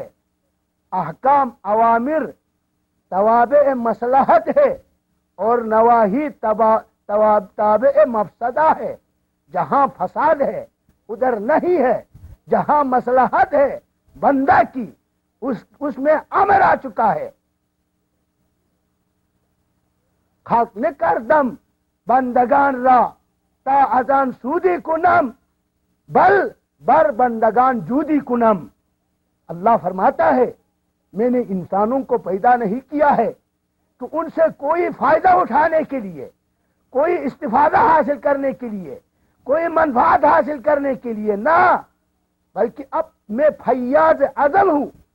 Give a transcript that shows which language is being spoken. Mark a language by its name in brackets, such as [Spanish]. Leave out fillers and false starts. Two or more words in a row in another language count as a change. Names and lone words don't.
[Urdu] احکام اوامر توابع مصلحت ہے اور نواہی تابع مفسدہ ہے۔ جہاں فساد ہے ادھر نہیں ہے، جہاں مصلحت ہے بندہ کی اس میں امر آ چکا ہے۔ [Persian] خاک نکردم بندگان را تا ازان سودی کنم بل بر بندگان جودی کنم۔ [Urdu] اللہ فرماتا ہے میں نے انسانوں کو پیدا نہیں کیا ہے تو ان سے کوئی فائدہ اٹھانے کے لیے، کوئی استفادہ حاصل کرنے کے لیے، کوئی منفعت حاصل کرنے کے لیے نہ، بلکہ اب میں فیاض ازل ہوں،